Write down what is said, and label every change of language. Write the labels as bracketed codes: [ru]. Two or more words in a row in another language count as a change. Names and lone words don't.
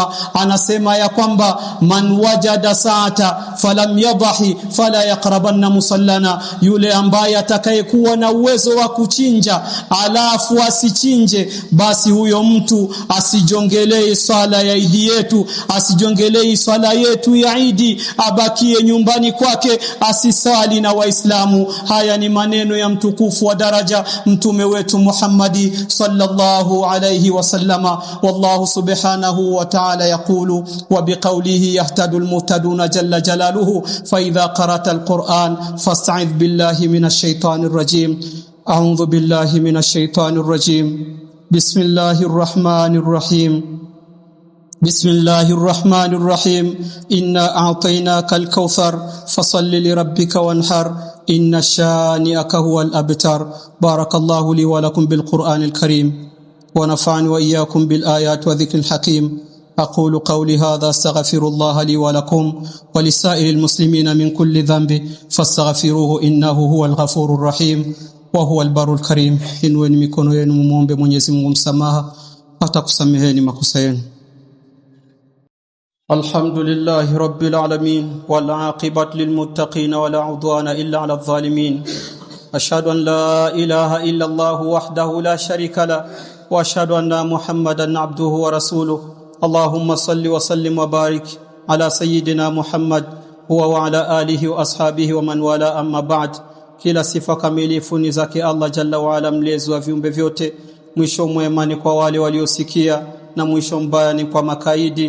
[sw] Anasema ya kwamba [ar] من وجد سعة فلم يضح فلا يقربن مصلانا, [sw] yule ambaye atakayekuwa na uwezo wa kuchinja alafu asichinje, basi huyo mtu asijongelee swala ya Idi yetu, asijongelee swala yetu ya Idi, abakie nyumbani kwake asisali na Waislamu. Haya ni maneno ya mtukufu wa daraja Mtume wetu Muhammad [ar] صلى الله عليه وسلم. والله سبحانه وتعالى يقول وبقوله يهتدي المهتدون جل جلاله، فإذا قرأت القرآن فاستعذ بالله من الشيطان الرجيم. أعوذ بالله من الشيطان الرجيم. بسم الله الرحمن الرحيم. بسم الله الرحمن الرحيم. إنا أعطيناك الكوثر فصل لربك وانحر إن شانئك هو الأبتر. بارك الله لي ولكم بالقرآن الكريم ونفعني وإياكم بالآيات والذكر الحكيم. أقول قولي هذا استغفر الله لي ولكم ولسائر المسلمين من كل ذنب فاستغفروه إنه هو الغفور الرحيم وهو البر الكريم. [sw] Inueni mikono yenu muombe Mwenyezi Mungu msamaha, atakusameheni makosa yenu. [ar] الحمد لله رب العالمين والعاقبة للمتقين ولا عدوان إلا على الظالمين. أشهد أن لا إله إلا الله وحده لا شريك له وأشهد أن محمدا عبده ورسوله. اللهم صل وسلم وبارك على سيدنا محمد وعلى آله وأصحابه ومن والى، أما بعد. [sw] Kila sifa kamilifu ni zake Allah [ar] جل وعلا, [sw] mlezi wa viumbe vyote. Mwisho mwema ni kwa wale waliosikia na mwisho mbaya ni kwa makaidi.